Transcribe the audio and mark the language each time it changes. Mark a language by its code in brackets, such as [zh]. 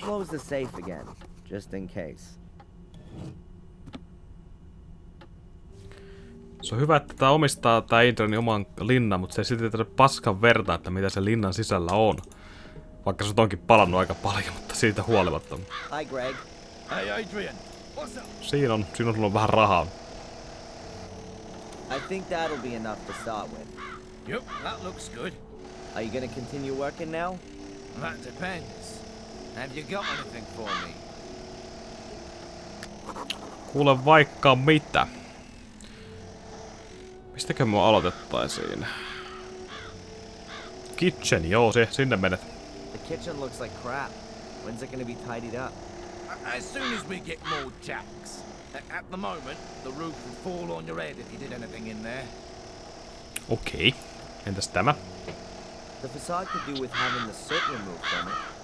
[en] close the safe again, just in case. [fi] Se on hyvä, että tää omistaa tää Adrianin oman linnan, mutta se ei silti tiedä paskan verta, että mitä se linnan sisällä on. Vaikka se onkin palannut aika paljon, mutta siitä huolimatta. [en] Hi, Greg. Hey, Adrian. What's up? [fi] Siinä sulla on vähän rahaa. [en] I think that'll be enough to start with. Yep, that looks good. Are you gonna continue working now? That depends. Have you got anything for me? [fi] Kuule vaikka mitä. Mistäkö me aloitettaisiin? Kitchen, joo, sinne menet. [en] The kitchen looks like crap. When's it gonna be tidied up? As soon as we get more jacks. At the moment, the roof will fall on your head if you did anything in there. [fi] Okei. Entäs tämä? [en] The facade could do with having the soot removed from it.